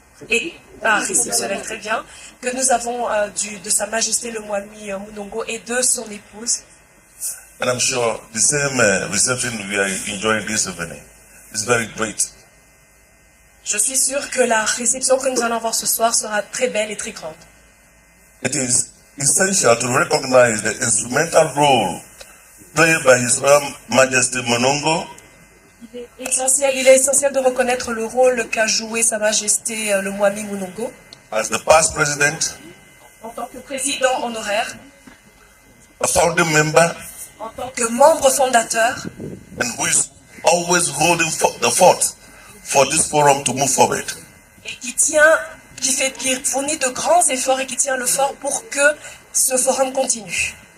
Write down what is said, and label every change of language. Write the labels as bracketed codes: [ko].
[fr] Et par réceptionnel, très bien, que nous avons de Sa Majesté le Mwami Monongo et de son épouse. [en] And I'm sure the same reception we are enjoying this evening is very great. [fr] Je suis sûre que la réception que nous allons avoir ce soir sera très belle et très grande. [en] It is essential to recognize the instrumental role played by His Royal Majesty Monongo. [fr] Il est essentiel de reconnaître le rôle qu'a joué Sa Majesté le Mwami Monongo [en] As the past president, [fr] en tant que président honoraire, [en] a founding member, [fr] en tant que membre fondateur, [en] and who is always holding the fort for this forum to move forward. [fr] Et qui fournit de grands efforts et qui tient le fort pour que ce forum continue.